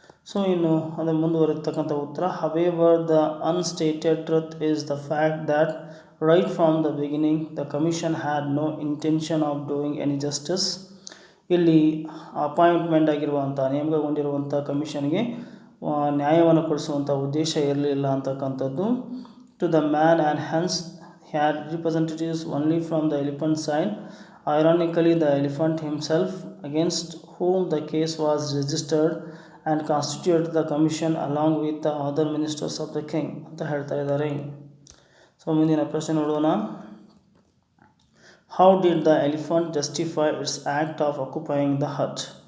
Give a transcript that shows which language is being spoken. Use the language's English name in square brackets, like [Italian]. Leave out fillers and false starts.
[Kannada] So ಇನ್ನು ಅದು ಮುಂದುವರಿತಕ್ಕಂಥ ಉತ್ತರ. [English] However the unstated truth is the fact that right from the beginning the commission had no intention of doing any justice. [Kannada] ಇಲ್ಲಿ appointment ಆಗಿರುವಂಥ ನೇಮಕಗೊಂಡಿರುವಂಥ ಕಮಿಷನ್ಗೆ ನ್ಯಾಯವನ್ನು ಕೊಡಿಸುವಂಥ ಉದ್ದೇಶ ಇರಲಿಲ್ಲ ಅಂತಕ್ಕಂಥದ್ದು. [English] To the man and hence had representatives only from the elephant side. Ironically the elephant himself against whom the case was registered and constituted the commission along with the other ministers of the king [Kannada] ಅಂತ ಹೇಳ್ತಾ ಇದ್ದಾರೆ. So ಮುಂದಿನ ಪ್ರಶ್ನೆ ನೋಡೋಣ. [English] How did the elephant justify its act of occupying the hut.